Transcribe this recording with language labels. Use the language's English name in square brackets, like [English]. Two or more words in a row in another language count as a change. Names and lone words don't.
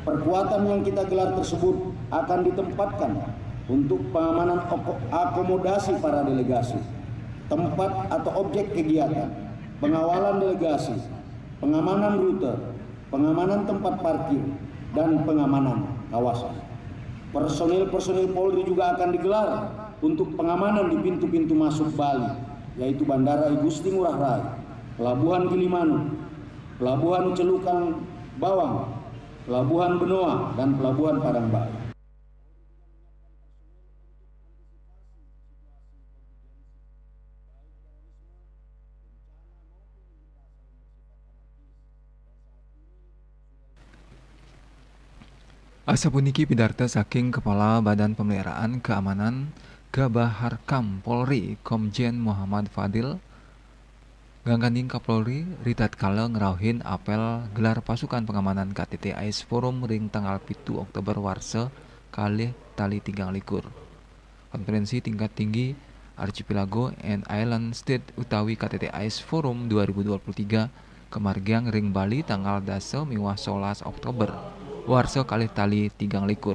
[Indonesian] Perkuatan yang kita gelar tersebut akan ditempatkan untuk pengamanan akomodasi para delegasi, tempat atau objek kegiatan, pengawalan delegasi, pengamanan rute, pengamanan tempat parkir, dan pengamanan kawasan. Personil-personil Polri juga akan digelar untuk pengamanan di pintu-pintu masuk Bali, yaitu Bandara Igusti Ngurah Rai, Pelabuhan Gilimanuk, Pelabuhan Celukan Bawang, Pelabuhan Benoa, dan Pelabuhan Padang Bali. [Balinese] Asapuniki pidarta saking Kepala Badan Pemeliharaan Keamanan Gabaharkam Polri Komjen Muhammad Fadil Gangkaning Kapolri ritatkala ngerauhin apel gelar pasukan pengamanan KTT AIS Forum ring tanggal 7 Oktober warsa kalih tali 3 likur. [Indonesian] Konferensi tingkat tinggi [Balinese] Archipelago and Island State utawi KTT AIS Forum 2023 kemargiang ring Bali tanggal 10 miwah 11 Oktober warsa kalih tali 3 likur.